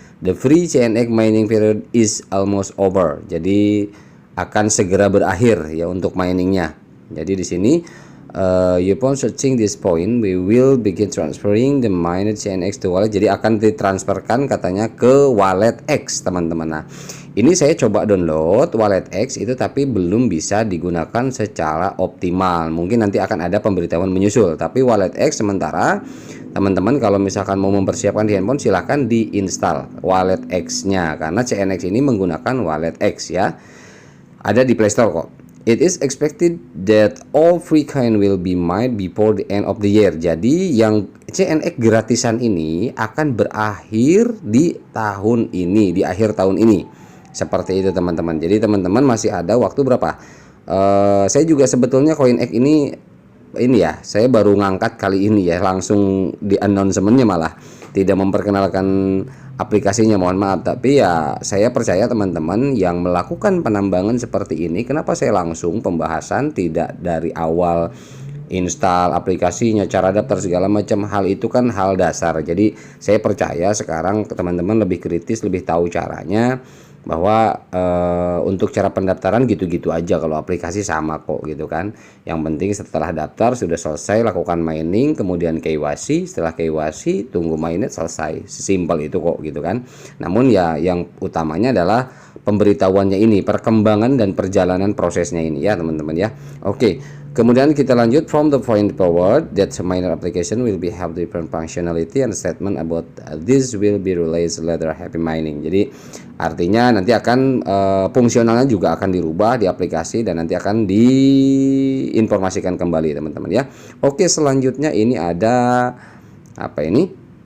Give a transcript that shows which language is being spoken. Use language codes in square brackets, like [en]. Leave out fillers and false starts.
[en] The free CNX mining period is almost over. [id] Jadi akan segera berakhir ya untuk miningnya. Jadi di sini [en] upon searching this point we will begin transferring the mined CNX to wallet. [id] Jadi akan ditransferkan katanya ke wallet X teman-teman. Nah, ini saya coba download wallet X itu tapi belum bisa digunakan secara optimal. Mungkin nanti akan ada pemberitahuan menyusul. Tapi wallet X sementara teman-teman kalau misalkan mau mempersiapkan di handphone silahkan diinstal wallet X-nya, karena CNX ini menggunakan wallet X ya. Ada di Play Store kok. [en] It is expected that all free coin will be mined before the end of the year. [id] Jadi yang CNX gratisan ini akan berakhir di tahun ini, di akhir tahun ini. Seperti itu teman-teman. Jadi teman-teman masih ada waktu berapa? Saya juga sebetulnya CoinEx ini ya, saya baru ngangkat kali ini ya, langsung di announcementnya malah tidak memperkenalkan aplikasinya, mohon maaf. Tapi ya saya percaya teman-teman yang melakukan penambangan seperti ini, kenapa saya langsung pembahasan, tidak dari awal install aplikasinya, cara daftar segala macam hal itu kan hal dasar. Jadi saya percaya sekarang teman-teman lebih kritis, lebih tahu caranya, bahwa untuk cara pendaftaran gitu-gitu aja, kalau aplikasi sama kok gitu kan. Yang penting setelah daftar sudah selesai lakukan mining, kemudian KYC, setelah KYC tunggu mainnet selesai, sesimpel itu kok gitu kan. Namun ya yang utamanya adalah pemberitahuannya ini, perkembangan dan perjalanan prosesnya ini ya teman-teman ya. Oke, kemudian kita lanjut. [en] From the point forward that miner application will be have different functionality and statement about this will be released later. Happy mining. [id] Jadi artinya nanti akan fungsionalnya juga akan dirubah di aplikasi dan nanti akan diinformasikan kembali teman-teman ya. Oke, selanjutnya ini ada apa ini?